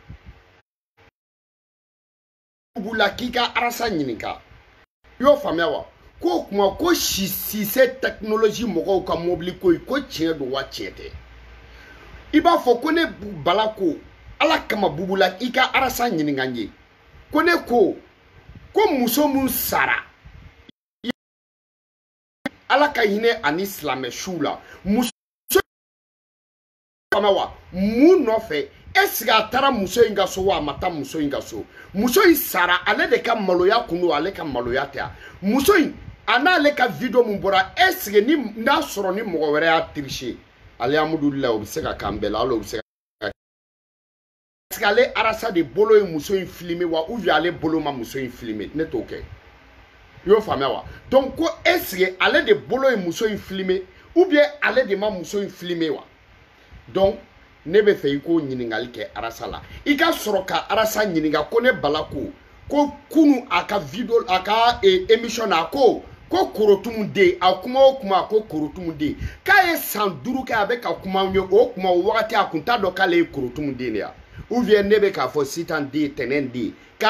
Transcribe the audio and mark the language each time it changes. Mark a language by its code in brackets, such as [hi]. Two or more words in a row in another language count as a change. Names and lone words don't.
[bm] Bubula k'i ka Arasa ɲininka i y'o faamuya wa ko kuma ko Cissé technologie mɔgɔw ka mobili ko ko tiɲɛ don wa tiɲɛ tɛ i b'a fɔ ko ne Bala ko Ala kama Bubula i ka Arasa ɲininka n ye ko ne ko muso mun sara Ala ka hinɛ ani silamɛ su la muso fama wa mun nɔfɛ [fr] est-ce que [bm] a taara muso in ka so wa a ma taa muso in ka so muso in sara ale de ka maloya kun don ale ka maloya tɛ muso in a n'ale ka video mun bɔra [fr] est-ce que [bm] n'a sɔrɔ ni mɔgɔ wɛrɛ y'a tricher alhamdulillah o bɛ se ka k'an bɛɛ la hali o bɛ se ka [fr] est-ce que [bm] ale Arasa de bolo ye muso in filmer wa [fr] ou bien [bm] ale bolo ma muso in filmer ne t'o kɛ i y'o faamuya wa donc ko [fr] est-ce que [bm] ale de bolo ye muso in filmer [fr] ou bien [bm] ale de ma muso in filmer wa donc ne bɛ fɛ i k'o ɲininkali kɛ Arasa la i ka sɔrɔ ka Arasa ɲininka ko ne Bala ko kunu a ka video a ka émission na ko Korotumu den a kuma o kuma ko Korotumu den k'a ye san 5 kɛ a bɛ ka kuma ye o kuma o wagati a kun t'a dɔn k'ale ye Korotumu den de ya [fr] ou bien [bm] ne bɛ k'a fɔ Sitan den Tɛnɛn den k'a